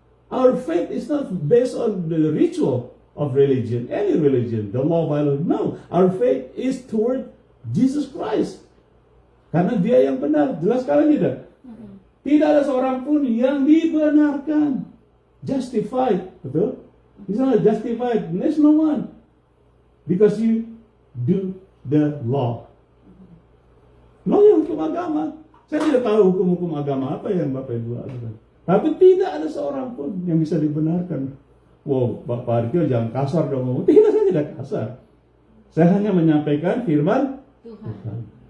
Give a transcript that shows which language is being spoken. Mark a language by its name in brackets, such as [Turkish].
[English] Our faith is not based on the ritual of religion, any religion, the law by law. No, our faith is toward Jesus Christ. [Indonesian] Karena Dia yang benar, jelas sekali tidak? Tidak ada seorang pun yang dibenarkan, justified, betul? Misalnya [English] justified, there's no one, because you do the law. [Indonesian] Law yang hukum agama. Saya tidak tahu hukum-hukum agama apa yang Bapak Ibu lakukan. Tapi tidak ada seorang pun yang bisa dibenarkan. Wow, Bapak Arkil jangan kasar dong. Tidak, saya tidak kasar. Saya hanya menyampaikan firman Tuhan.